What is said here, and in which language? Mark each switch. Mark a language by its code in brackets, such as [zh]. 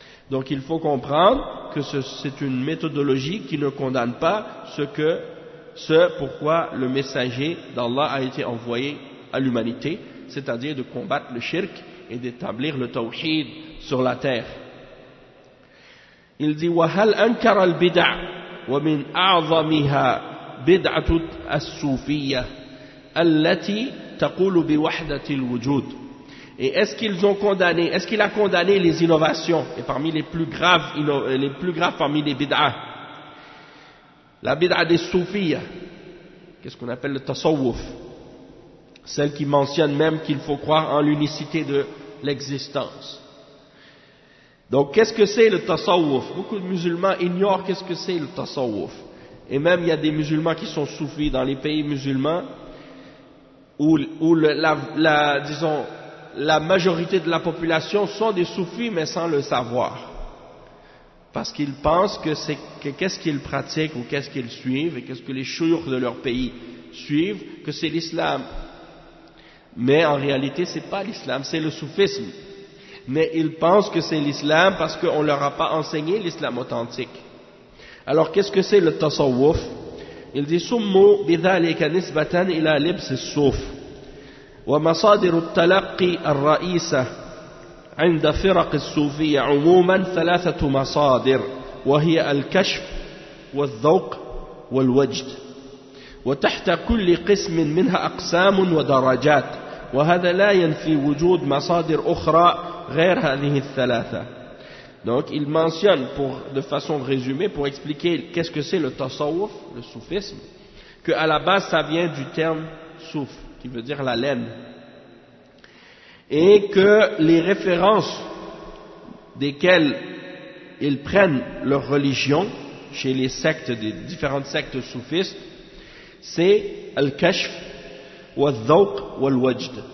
[fr] Donc il faut comprendre que c'est une méthodologie qui ne condamne pas ce pourquoi le messager d'Allah a été envoyé à l'humanité, c'est-à-dire de combattre le shirk et d'établir le tawhid sur la terre. Il dit [ar] وَهَلْ أَنْكَرَ الْبِدْعَ وَمِنْ أَعْظَمِهَا بِدْعَةُ الصُّوفِيَّةِ التي تقول بوحدة الوجود. [fr] Et est-ce qu'il a condamné les innovations, et parmi les plus graves parmi les bid'ah, la bid'ah des soufiyas, qu'est-ce qu'on appelle le tasawwuf, celle qui mentionne même qu'il faut croire en l'unicité de l'existence. Donc qu'est-ce que c'est le tasawwuf? Beaucoup de musulmans ignorent qu'est-ce que c'est le tasawwuf. Et même il y a des musulmans qui sont soufis dans les pays musulmans où disons, la majorité de la population sont des soufis mais sans le savoir. Parce qu'ils pensent qu'est-ce qu'ils pratiquent ou qu'est-ce qu'ils suivent et qu'est-ce que les chouïrs de leur pays suivent, que c'est l'islam. Mais en réalité c'est pas l'islam, c'est le soufisme. Mais ils pensent que c'est l'islam parce qu'on leur a pas enseigné l'islam authentique. Alors qu'est-ce que c'est le tasawwuf? Il dit [ar] summu bidhalika nisbatan ila libs as-suf. ومصادر التلقي الرئيسة عند فرق الصوفية عموما 3 مصادر وهي الكشف والذوق والوجد وتحت كل قسم منها أقسام ودرجات وهذا لا ينفي وجود مصادر أخرى غير هذه ال3. [fr] Donc il mentionne de façon résumée pour expliquer qu'est-ce que c'est le tasawwuf, le soufisme, qu'à la base ça vient du terme souf, qui veut dire la laine, et que les références desquelles ils prennent leur religion chez les sectes, des différentes sectes soufistes, c'est al-kashf wa al-dhawq wa al-wajd.